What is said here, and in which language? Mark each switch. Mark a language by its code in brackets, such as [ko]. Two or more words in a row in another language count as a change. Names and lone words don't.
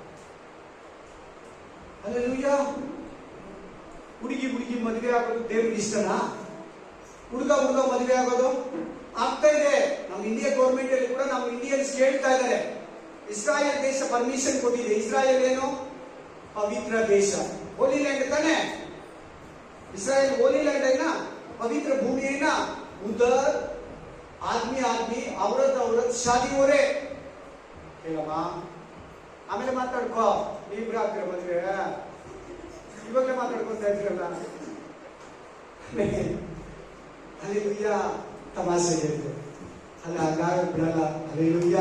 [kn] ಅಲ್ಲೆಲೂಯಾ. ಹುಡುಗಿ ಮದುವೆ ಆಗೋದು ದೇವ್ರಿಗೆ ಇಷ್ಟನಾ? ಹುಡುಗ ಮದುವೆ ಆಗೋದು ಆಗ್ತಾ ಇದೆ. ನಮ್ಮ ಇಂಡಿಯಾ ಗೌರ್ಮೆಂಟ್ ಅಲ್ಲಿ ಕೂಡ ನಮ್ಮ ಇಂಡಿಯನ್ಸ್ ಕೇಳ್ತಾ ಇದ್ದಾರೆ. ಇಸ್ರಾಯೇಲ್ ದೇಶ ಪರ್ಮಿಷನ್ ಕೊಟ್ಟಿದೆ. ಇಸ್ರಾಯೇಲ್ ಏನು? ಪವಿತ್ರ ದೇಶ, [en] holy land [kn] ತಾನೆ. ಇಸ್ರಾಯೇಲ್ [en] holy land [kn] ಐನಾ, [hi] पवित्र भूमि है ना. उधर आदमी औरत शादी हो रहे. [kn] ಹೇಳಮ್ಮ, ಆಮೇಲೆ ಮಾತಾಡ್ಕೋ. ನೀವಿಬ್ರು ಆಗ್ತೀರ ಮದುವೆ? ಇವಾಗಲೇ ಮಾತಾಡ್ಕೊತಾ ಇದ್ದೀರಲ್ಲ. ಅಲ್ಲೆಲೂಯಾ. ತಮಾಷೆ ಹೇಳಿದ್ರು ಅಲ್ಲ, ಹಂಗಾಗ ಬಿಡಲ್ಲ. ಅಲ್ಲೆಲೂಯಾ.